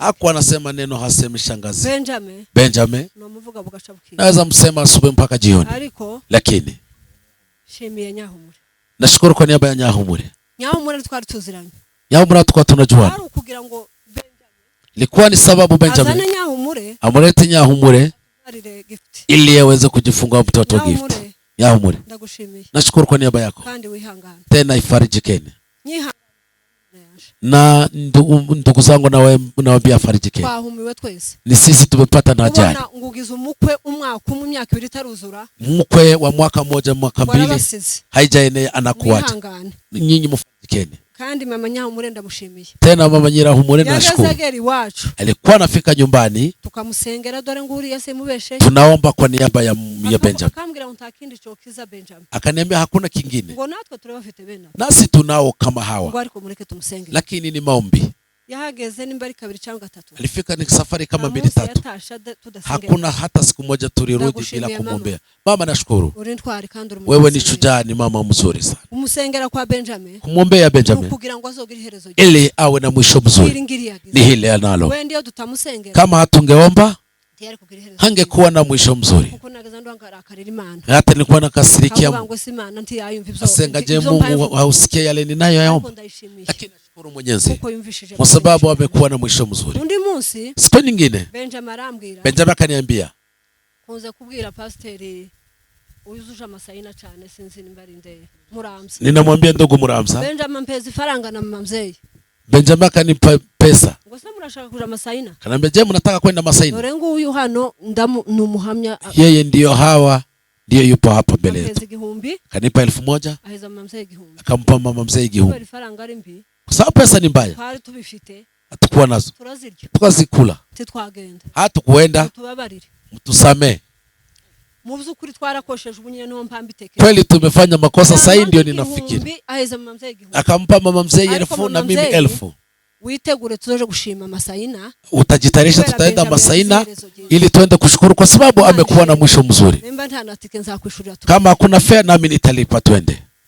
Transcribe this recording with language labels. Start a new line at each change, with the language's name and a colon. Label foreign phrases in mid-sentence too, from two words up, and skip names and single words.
Swahili: Hakuwa anasema neno hasemi shangazi. Benjamin.
Rundi: No muvuga bugaca bukira.
Swahili: Naweza msema asubuhi mpaka jioni. Lakini
Rundi: shimiye Nyahumure.
Swahili: Nashukuru kwa niaba ya Nyahumure.
Rundi: Nyahumure twari tuziranye.
Swahili: Nyahumure tukwa tunajua.
Rundi: Haru kugira ngo
Swahili: ilikuwa ni sababu Benjamin
Rundi: azana Nyahumure
Swahili: amulete Nyahumure ili aweze kujifunga mtoto gift. Nyahumure,
Rundi: ndagushimiye.
Swahili: nashukuru kwa niaba yako.
Rundi: Kandi wihangane.
Swahili: Tena ifarijikeni. Na ndugu zangu nawaambia afarijikeni.
Rundi: Twahumiwe twese.
Swahili: Ni sisi tumepata na ajali.
Rundi: Ngugize umukwe umwaka mu myaka 2 itaruzura.
Swahili: Mkwe wa mwaka mmoja mwaka mbili haijaenea anakuacha. Nyinyi mfarijikeni.
Rundi: kandi mama Nyahumure ndamushimiye.
Swahili: Tena mama Nyirahumure nashukuru.
Rundi: Yageze iwacu.
Swahili: Alikuwa anafika nyumbani.
Rundi: Tukamusengera dore nguri yase mubeshe.
Swahili: Tunaomba kwa niaba ya Benjamin.
Rundi: Akambwira ngo ntakindi cokiza Benjamin.
Swahili: Akaniambia hakuna kingine.
Rundi: Ngo natwe turabafite bena.
Swahili: Nasi tunao kama hawa.
Rundi: Ngo ariko mureke tumusengere.
Swahili: Lakini ni maombi.
Rundi: Yahageze nimbari kabiri cyangwa gatatu.
Swahili: Alifika ni safari kama 2-3. Hakuna hata siku moja tulirudi bila kumwombea. Mama nashukuru. Wewe ni shujaa, ni mama mzuri sana.
Rundi: Umusengera kwa Benjamin.
Swahili: Kumwombea Benjamin.
Rundi: Kugira ngo azogira iherezo.
Swahili: Ili awe na mwisho mzuri. Ni hili analo. Wewe ndio tutamusengera. Kama hatungeomba hangekuwa na mwisho mzuri. Hata nilikuwa nakasirikia asenga, je, Mungu hausikia yale ninayoyaomba? Lakini nashukuru Mwenyezi kwa sababu amekuwa na mwisho mzuri. Siku nyingine Benjamin akaniambia,
Rundi: kunze kubwira pasiteri uyuzuje amasayina cyane sinzi nimbari ndeye Muramza.
Swahili: Ninamwambia ndugu Muramza, Benjamin mpezi faranga na mama mzee. Benjamin akanipa pesa.
Rundi: Ngo se murashaka kuja Masayina?
Swahili: Kanambia, je, mnataka kwenda Masayina?
Rundi: Dore ngo uyu hano numuhamya.
Swahili: Yeye ndio hawa, ndio yupo hapa mbele yetu. Kanipa 1000.
Rundi: Aheza mama mzee 1000.
Swahili: Akampa mama mzee 1000.
Rundi: Kwa faranga ari mbi.
Swahili: Kwa sababu pesa ni mbaya.
Rundi: Twari tubifite.
Swahili: Hatakuwa nazo.
Rundi: Turazirya.
Swahili: Tukazikula.
Rundi: Titwagenda.
Swahili: Hatukuenda.
Rundi: Tubabarire.
Swahili: Mtusamee.
Rundi: Muvuze ukuri twarakosheje ubunye no mpambiteke.
Swahili: Kweli tumefanya makosa, sasa ndio ninafikiri.
Rundi: Aheza mama mzee 1000.
Swahili: Akampa mama mzee 1000 na mimi 1000.
Rundi: Witegure tuzoje gushima Masayina.
Swahili: Utajitayarisha, tutaenda Masayina ili tuende kushukuru kwa sababu amekuwa na mwisho mzuri.
Rundi: Nimba ntana tike nzakwishurira tu.
Swahili: Kama hakuna fare nami nitalipa, twende.